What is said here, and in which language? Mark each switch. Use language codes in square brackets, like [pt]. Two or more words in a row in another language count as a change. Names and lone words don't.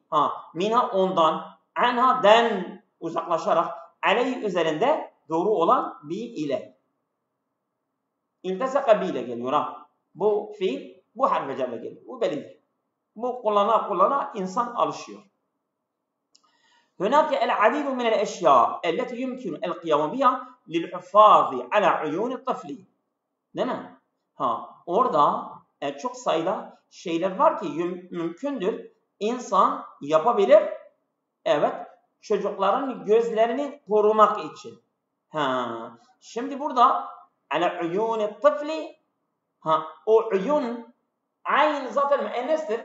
[tr] Minha ondan, anha den uzaklaşarak, aleyh üzerinde doğru olan bi ile. İltesaka bi ile geliyor Bu fiil bu harfe cerle geliyor. Bu bellidir. Bu kullana insan alışıyor. [ar] هناك العديد من الأشياء التي يمكن القيام بها للحفاظ على عيون الطفل. [tr] Değil mi? Orada çok sayıda şeyler var ki mümkündür. İnsan yapabilir. Evet. Çocukların gözlerini korumak için. Şimdi burada [ar] على عيون الطفل [tr] o uyun ayn zaten müennestir.